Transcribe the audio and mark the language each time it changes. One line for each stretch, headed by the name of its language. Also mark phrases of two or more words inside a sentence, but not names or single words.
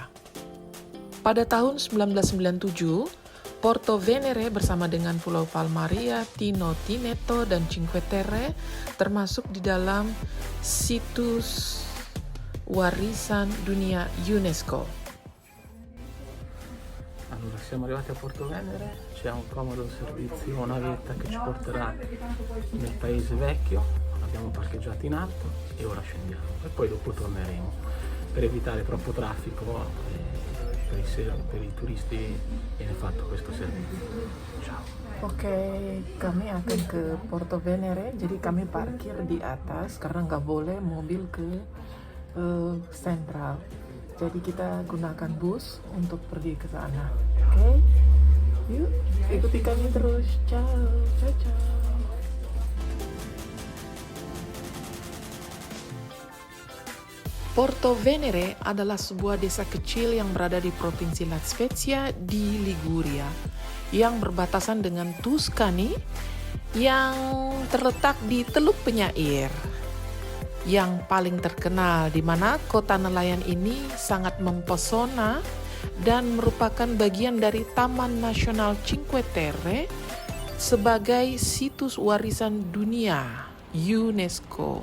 Indonesian: Pada tahun 1997, Porto Venere bersama dengan Pulau Palmaria, Tino Tineto, dan Cinque Terre termasuk di dalam situs warisan dunia UNESCO.
Italian: Allora, siamo arrivati a Porto Venere, c'è un comodo servizio, una navetta che ci porterà nel paese vecchio, abbiamo parcheggiato in alto e ora scendiamo e poi dopo torneremo per evitare troppo traffico per i turisti viene fatto questo servizio. Ciao.
Indonesian: Oke, kami akan ke Porto Venere, jadi kami parkir di atas karena nggak boleh mobil ke sentral. Jadi kita gunakan bus untuk pergi ke sana. Oke? Yuk, ikuti kami terus.
Italian: Ciao, ciao, ciao.
Indonesian: Porto Venere adalah sebuah desa kecil yang berada di Provinsi La Spezia di Liguria, yang berbatasan dengan Tuscany, yang terletak di Teluk Penyair, yang paling terkenal, di mana kota nelayan ini sangat mempesona dan merupakan bagian dari Taman Nasional Cinque Terre sebagai situs warisan dunia UNESCO.